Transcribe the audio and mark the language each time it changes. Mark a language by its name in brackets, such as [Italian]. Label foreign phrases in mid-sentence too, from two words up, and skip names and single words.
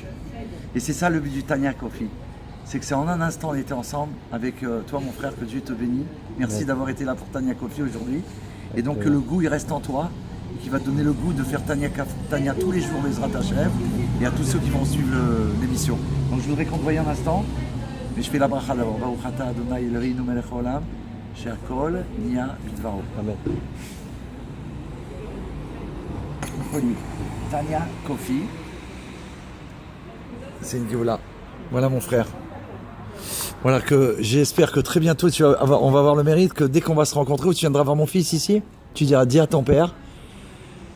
[French] Et c'est ça le but du Tanya Kofi. C'est que c'est en un instant, on était ensemble avec toi, mon frère, que Dieu te bénisse. Merci d'avoir été là pour Tanya Kofi aujourd'hui. Et donc, que le goût, il reste en toi. Qui va donner le goût de faire Tanya tous les jours, [Hebrew] בעזרת השם, [French] et à tous ceux qui vont suivre l'émission. Donc je voudrais qu'on te voie un instant, mais je fais la bracha d'abord. [Hebrew] ברוך אתה אדוני אלוהינו מלך העולם, שהכל נהיה בדברו. [French] Amen. Folie. Tanya Kofi. C'est une Géoula. Voilà mon frère. Voilà que j'espère que très bientôt on va avoir le mérite que dès qu'on va se rencontrer, où tu viendras voir mon fils ici, tu diras dis à ton père.